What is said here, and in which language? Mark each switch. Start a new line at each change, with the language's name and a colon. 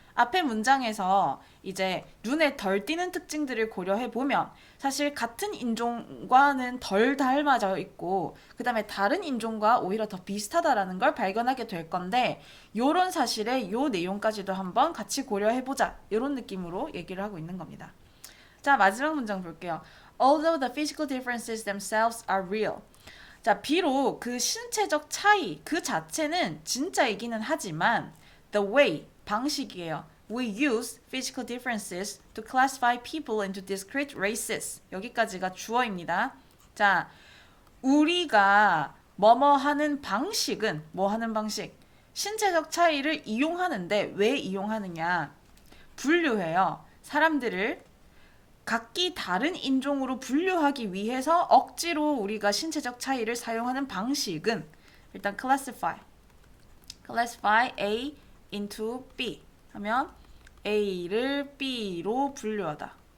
Korean: 앞에 문장에서 이제 눈에 덜 띄는 특징들을 고려해 보면 사실 같은 인종과는 덜 닮아져 있고, 그 다음에 다른 인종과 오히려 더 비슷하다라는 걸 발견하게 될 건데, 요런 사실에 요 내용까지도 한번 같이 고려해 보자, 요런 느낌으로 얘기를 하고 있는 겁니다. 자, 마지막 문장 볼게요.
English: Although the physical differences themselves are real.
Korean: 자, 비록 그 신체적 차이 그 자체는 진짜이기는 하지만 the way, 방식이에요.
English: We use physical differences to classify people into discrete races.
Korean: 여기까지가 주어입니다. 자, 우리가 뭐뭐 하는 방식은, 뭐 하는 방식? 신체적 차이를 이용하는데 왜 이용하느냐? 분류해요. 사람들을 각기 다른 인종으로 분류하기 위해서 억지로 우리가 신체적 차이를 사용하는 방식은 일단 classify A into B 하면 A를 B로 분류하다.